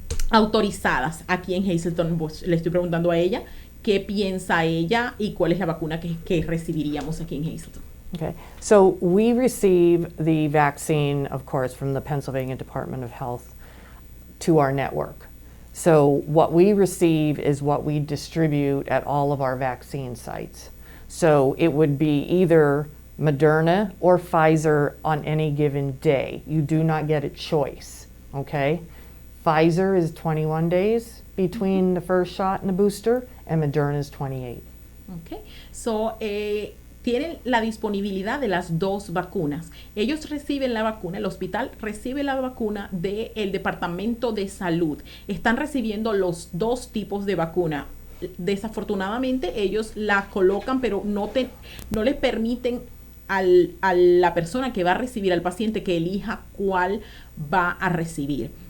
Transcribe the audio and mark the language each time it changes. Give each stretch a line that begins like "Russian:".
Spanish: autorizadas aquí en Hazleton. Pues, le estoy preguntando a ella qué piensa ella y cuál es la vacuna que recibiríamos aquí en Hazleton.
English: Okay, so we receive the vaccine, of course, from the Pennsylvania Department of Health to our network. So what we receive is what we distribute at all of our vaccine sites. So it would be either Moderna or Pfizer on any given day. You do not get a choice, okay? Pfizer is 21 days between the first shot and the booster, and Moderna is 28. Okay, so
Spanish: tienen la disponibilidad de las dos vacunas. Ellos reciben la vacuna, el hospital recibe la vacuna del Departamento de Salud. Están recibiendo los dos tipos de vacuna. Desafortunadamente ellos la colocan, pero no le permiten a la persona que va a recibir, al paciente, que elija cuál va a recibir.